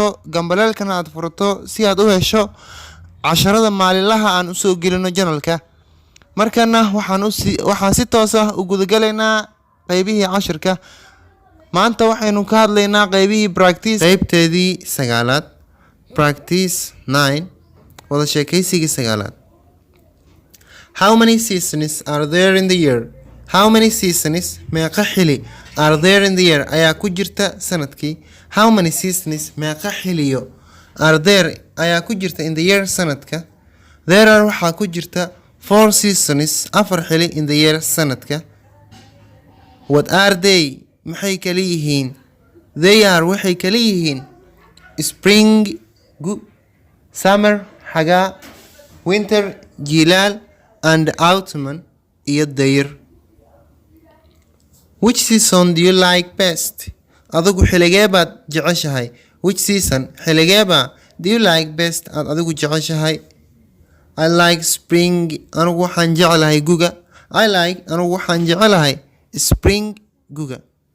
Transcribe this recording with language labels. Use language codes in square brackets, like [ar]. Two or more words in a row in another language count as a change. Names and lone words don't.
[so] gambaleelkana aad furto si aad u hesho casharada maalinlaha aan u soo gelino janalka markana waxaan si toos ah u gudagalaynaa qaybihii cashirka maanta waxaynu ka hadlaynaa qaybihii practice qaybteedii 9aad practice 9 wada sheekaysigii 9aad [en] How many seasons are there in the year? How many seasons [so] meeqa xili [en] are there in the year [so] ayaa ku jirta sanadkii [en] How many seasons [so] meeqa xiliyo [en] are there [so] ayaa ku jirta [en] in the year sanadka There are [so] waxaa ku jirta [en] 4 seasons [so] afar xili [en] in the year sanadka What are they [so] maxay kala yihiin [en] They are [so] waxay kala yihiin [en] Spring Summer xagaa Winter jilaal and autumn [so] iyo dayr [en] Which season do you like best [so] adigu xiligee baad jeceshahay [en] Which season [so] xiligee baa [en] do you like best [so] aad adigu jeceshahay [en] I like spring [so] anigu waxaan jecelahay guga [en] I like [so] anigu waxaan jecelahay [en] spring guga